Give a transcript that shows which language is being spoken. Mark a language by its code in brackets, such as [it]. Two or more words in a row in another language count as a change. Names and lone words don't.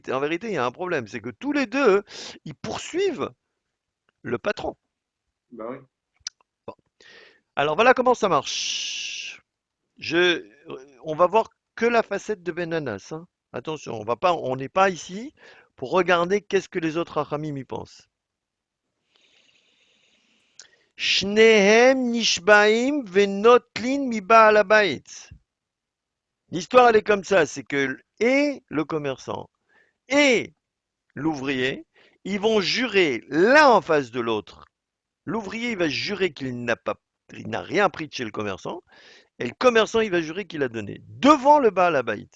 [fr] En vérité, il y a un problème. C'est que tous les deux, ils poursuivent le patron. Bah oui. Bon. Alors, voilà comment ça marche. On va voir que la facette de Benanas, hein. Attention, on n'est pas ici pour regarder qu'est-ce que les autres Hachamim y pensent. [he] שניהם נשבעים ונוטלין מבעל הבית. [fr] L'histoire, elle est comme ça, c'est que et le commerçant et l'ouvrier, ils vont jurer l'un en face de l'autre. L'ouvrier, il va jurer il n'a rien pris de chez le commerçant, et le commerçant, il va jurer qu'il a donné devant le [he] בעל הבית.